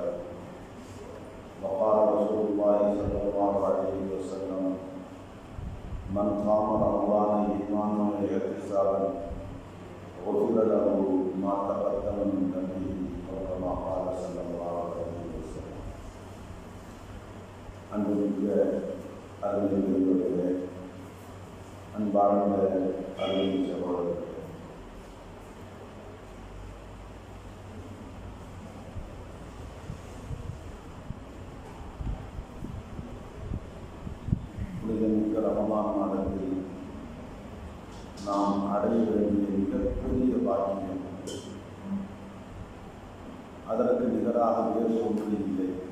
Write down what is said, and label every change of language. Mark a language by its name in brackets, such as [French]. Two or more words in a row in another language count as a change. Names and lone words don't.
[Arabic] وقال رسول الله صلى الله عليه وسلم: من قام رمضان إيمانا واحتسابا غفر له ما تقدم من ذنبه أو كما قال صلى الله عليه وسلم. [Tamil] அன்புமிக்க அருமையுள்ளவர்களே, அன்பார்ந்த அருமை சகோதரர்களே, புனிதமிக்க ரமலான் மாதத்தில் நாம் அடைய வேண்டிய மிகப்பெரிய பாக்கியம், அதற்கு நிகராக வேறு ஒன்று இல்லை.